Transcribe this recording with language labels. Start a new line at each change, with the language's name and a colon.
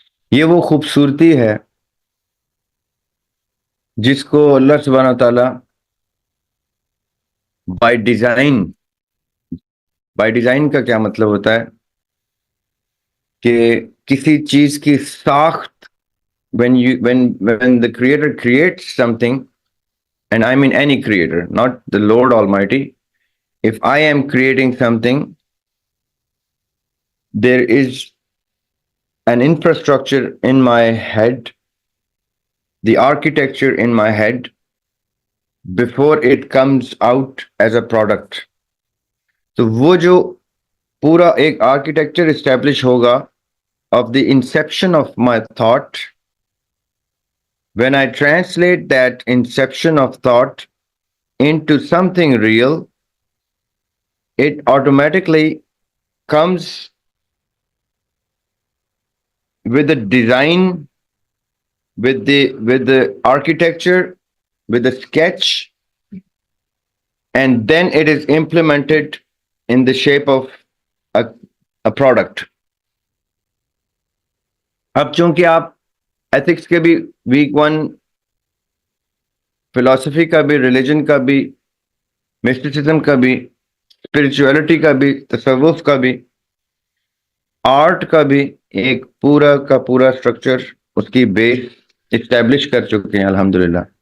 Urdu: یہ وہ خوبصورتی ہے جس کو اللہ سبحانہ تعالیٰ بائی ڈیزائن کا کیا مطلب ہوتا ہے کہ کسی چیز کی ساخت
English: when the creator creates something, and I mean any creator, not the Lord Almighty. If I am creating something, there is an infrastructure in my head, the architecture in my head, before it comes out as a product.
Urdu: تو وہ جو پورا ایک architecture establish ہوگا
English: of the inception of my thought, when I translate that inception of thought into something real, it automatically comes with the design, with the architecture, with the sketch, and then it is implemented in the shape of a product.
Urdu: اب چونکہ آپ ethics کے بھی week one, philosophy کا بھی، religion کا بھی، مسٹیسزم کا بھی، اسپرچولیٹی کا بھی، تصوف کا بھی، آرٹ کا بھی ایک پورا کا پورا اسٹرکچر، اس کی بیس اسٹیبلش کر چکے ہیں الحمدللہ.